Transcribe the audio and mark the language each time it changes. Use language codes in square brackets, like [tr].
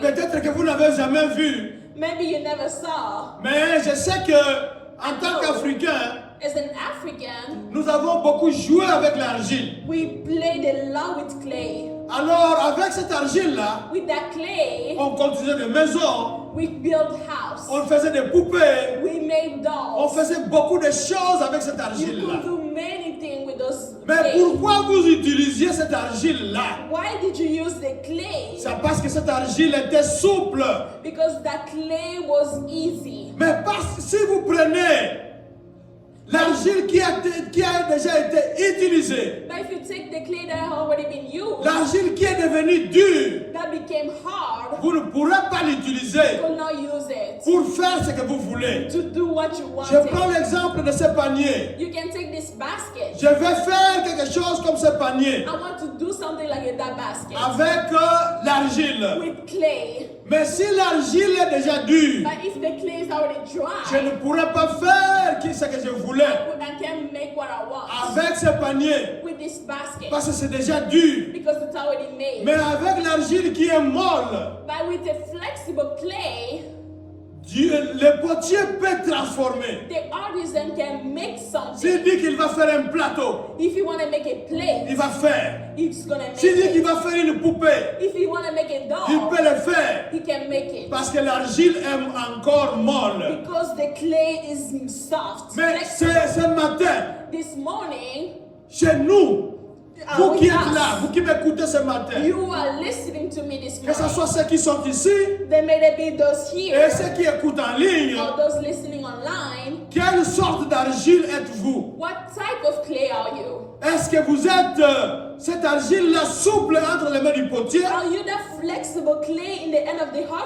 [fr] peut-être que vous n'avez jamais vu, [en] maybe you never saw. [fr] mais je sais que en tant qu'Africain, [en] As an African, [fr] nous avons beaucoup joué avec l'argile. [en] we played a lot with clay. [fr] Alors, avec cette argile-là, [en] With that clay, [fr] on construisait des maisons, [en] we built house. [fr] on faisait des poupées, [en] We made [fr] on [en] dolls. [fr] faisait beaucoup de choses avec cette [en] You [fr] argile-là. [en] could do many things with those [fr] Mais [en] clay. [fr] pourquoi vous utilisiez cette argile-là? [en] Why did you use the clay? [fr] C'est parce que cette argile était souple. [en] Because that clay was easy. [fr] Mais parce que si vous prenez l'argile qui a déjà été utilisée, [en] But if you take the clay that had already been used, [fr] l'argile qui est devenue dure, [en] that became hard, [fr] vous ne pourrez pas l'utiliser [en] you could not use it [fr] pour faire ce que vous voulez. [en] to do what you [fr] Je [en] wanted. [fr] prends l'exemple de ce panier. [en] You can take this basket. [fr] Je vais faire quelque chose comme ce panier [en] I want to do something like that basket [fr] avec l'argile. [en] with clay. [fr] Mais si l'argile est déjà dure, [en] But if the clay is already [fr] je [en] dry, [fr] ne pourrais pas faire ce que je voulais [en] I can't make what I want [fr] avec ce panier [en] with this basket [fr] parce que c'est déjà dur. [en] because it's already made. [fr] Mais avec l'argile qui est molle, [en] But with a flexible clay, [fr] le potier peut transformer. [en] the artisan can make [fr] S'il [en] something. [fr] dit qu'il va faire un plateau, [en] If you want to make a [fr] il [en] plate, [fr] va faire. [en] he's gonna make [fr] S'il dit qu'il [en] it. [fr] va faire une poupée, [en] If you want to make a [fr] il [en] doll, [fr] peut le faire. [en] he can make it. [fr] Parce que l'argile est encore molle. [en] Because the clay is soft. [fr] Mais ce matin, [en] This morning, [fr] chez nous, vous [en] with [fr] qui êtes [en] us, [fr] là, vous qui m'écoutez ce matin, [en] you are listening to me this [fr] que ce [en] morning. [fr] soit ceux qui sont ici [en] There may be those [fr] et [en] here [fr] ceux qui écoutent en ligne, [en] or those listening online. [fr] quelle sorte d'argile êtes-vous? [en] What type of clay are you? [fr] Est-ce que vous êtes cette argile-là souple entre les mains du potier? [en] Are you the flexible clay in the end of the